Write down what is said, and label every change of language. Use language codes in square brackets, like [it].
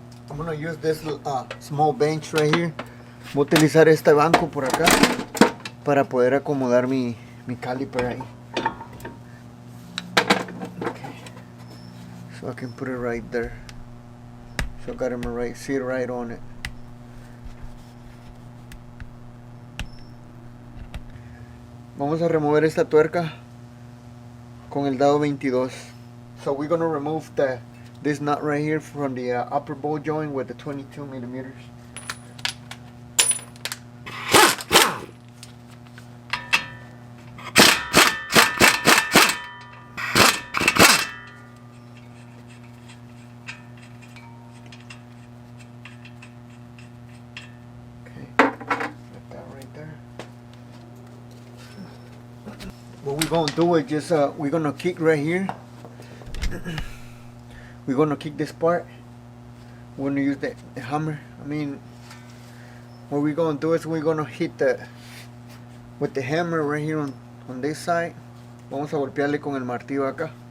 [en] I'm gonna use this small bench right here. [es] Voy a utilizar este banco por acá para poder acomodar mi caliper ahí. [en] Okay. So I can put it right there. So I got him right, sit right on it. [es] Vamos a remover esta tuerca con el dado 22. [en] So we're going to remove this nut right here from the upper ball joint with the 22 millimeters. Okay, put that right there. What we're going to do is just we're going to kick right here. We're going to kick this part. We're going to use the hammer. I mean, what we're going to do is we're going to hit with the hammer right here on this side. [es] Vamos a golpearle con el martillo acá.